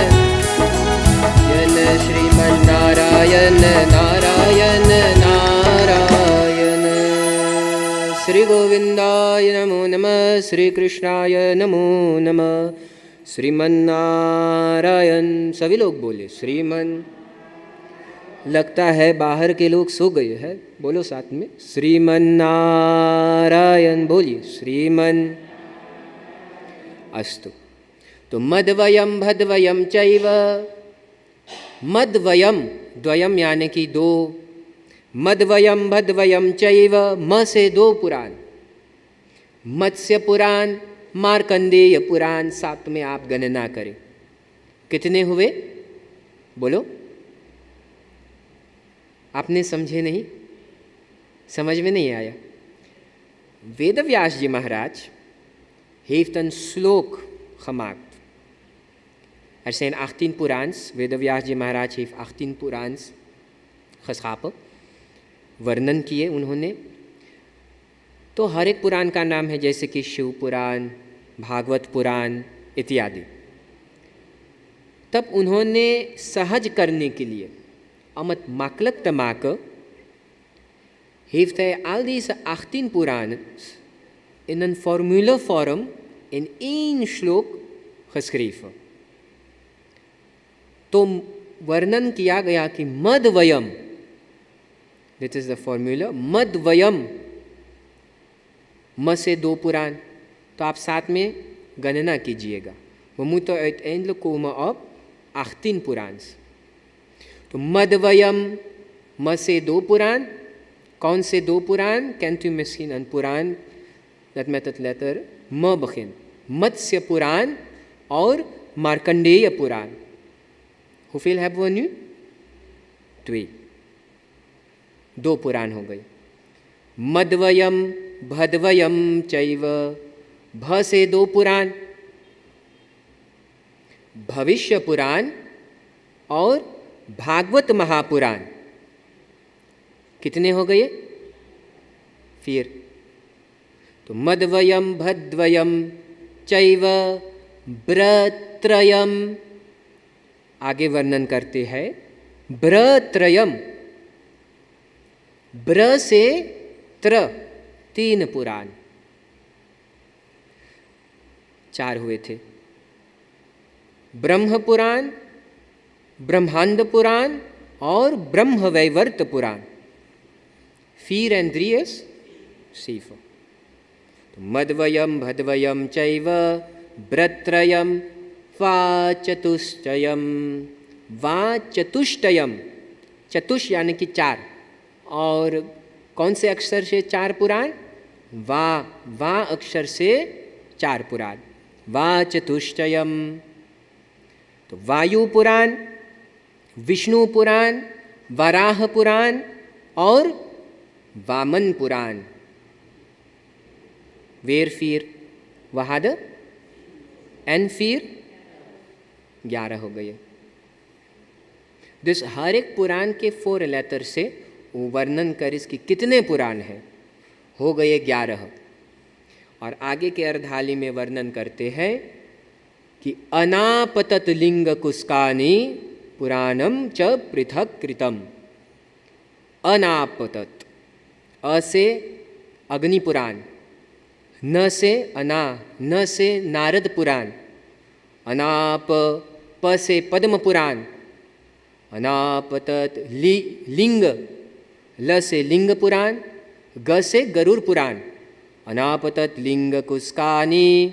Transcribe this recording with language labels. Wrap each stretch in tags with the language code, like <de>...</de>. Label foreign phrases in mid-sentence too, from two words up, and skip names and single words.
<hi>यन श्रीमन नारायण नारायण नारायण।</hi> <sa>श्री गोविंदाय नमो नमः। श्री कृष्णाय नमो नमः। श्रीमन नारायण।</sa> <hi>सभी लोग बोले श्रीमन। लगता है बाहर के लोग सो गए हैं, बोलो साथ में श्रीमन नारायण। बोलिए श्रीमन। अस्तु। तो</hi> <sa>मद्वयम भद्वयम चैव।</sa> <hi>मद्वयम, द्वयम यानी कि दो।</hi> <sa>मद्वयम भद्वयम चैव,</sa> <hi>म से दो पुराण, मत्स्य पुराण, मार्कंडेय पुराण। साथ में आप गणना करें कितने हुए, बोलो। आपने समझे नहीं, समझ में नहीं आया?</hi> <nl>वेद व्यास जी महाराज heeft een slook gemaakt. Er zijn 18 Purans. Vedavyaas जी महाराज heeft 18 Purans geschapen,</nl> <hi>वर्णन किए उन्होंने। तो हर एक पुराण का नाम है, जैसे कि शिव पुराण, भागवत पुराण इत्यादि। तब उन्होंने सहज करने के लिए</hi> <nl>अमत makkelijk te maken heeft hij al deze 18 Purans in een formulevorm in 1 श्लोक geschreven.</nl> <hi>तो वर्णन किया गया कि मद्वयम,</hi> <en>this is the formula,</en> <hi>मद्वयम, म से 2 पुराण। तो आप साथ में गणना कीजिएगा।</hi> <nl>We moeten uiteindelijk komen op 18 Purans.</nl> <hi>तो मद्वयम, म से 2 पुराण। कौन से 2 पुराण?</hi> <nl>Kent u misschien een पुराण dat met het letter म begint?</nl> <hi>मत्स्य पुराण और मार्कंडेय पुराण।</hi> <nl>Hoeveel hebben we nu? 2, 2</nl> <hi>पुराण हो गए।</hi> <sa>मद्वयम भद्वयम चैव,</sa> <hi>भ से 2 पुराण, भविष्य पुराण और भागवत महापुराण। कितने हो गए फिर? तो</hi> <sa>मद्वयम भद्वयम चैव व्रत्रयम।</sa> <hi>आगे वर्णन करते हैं व्रत्रयम, ब्र से त्र 3 पुराण, 4 हुए थे। ब्रह्म पुराण, ब्रह्मांड पुराण और ब्रह्मवैवर्त पुराण।</hi> <nl>4 en 3 is 7।</nl> <sa>मद्वयम भद्वयम चैव व्रत्रयम वाचतुष्टयम।</sa> <hi>वाचतुष्टयम, चतुष यानी कि 4। और कौन से अक्षर से 4 पुराण? वा अक्षर से 4 पुराण। वाचतुष्टयम तो वायु पुराण, विष्णु पुराण, वराह पुराण और वामन पुराण। वेर फिर वहाद एन फिर 11 हो गए। दिस हर एक पुराण के 4 लेटर से वो वर्णन कर इसकी कितने पुराण हैं, हो गए 11। और आगे के अर्धाली में वर्णन करते हैं कि</hi> <sa>अनापतत लिंग कुस्कानी पुराणम च पृथक कृतम।</sa> <hi>अनापतत, अ से अग्नि पुराण, न से अना, न से नारद पुराण, अनाप, प से पद्म पुराण, अनापतत लिंग, ल से लिंग पुराण, ग से गरुड़ पुराण, अनापतत लिंग कुस्कानी,</hi>